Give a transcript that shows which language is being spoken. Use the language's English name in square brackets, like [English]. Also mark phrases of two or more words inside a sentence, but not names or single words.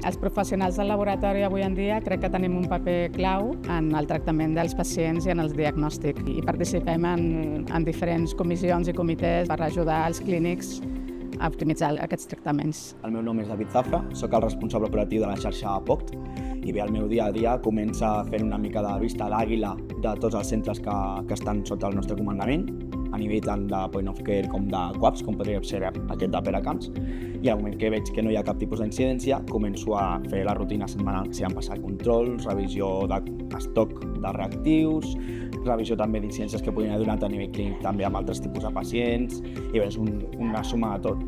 [Catalan] Els professionals del laboratori avui en dia crec que tenim un paper clau en el tractament dels pacients i en el diagnòstic i participem en diferents comissions i comitès per ajudar els clínics a optimitzar aquests tractaments. El meu nom és David Zafra, soc el responsable operatiu de la xarxa POCT i bé, el meu dia a dia comença fent una mica de vista d'àguila de tots els centres que estan sota el nostre comandament, a nivell tant de [English] point of care [Catalan] com de CUAPs, com podria ser aquest de Peracamps, i al moment que veig que no hi ha cap tipus d'incidència, començo a fer la rutina setmanal, que s'hi han passat controls, revisió d'estoc de reactius, revisió també d'incidències que podrien haver donat a nivell clínic també amb altres tipus de pacients, i bé, és una suma de tot.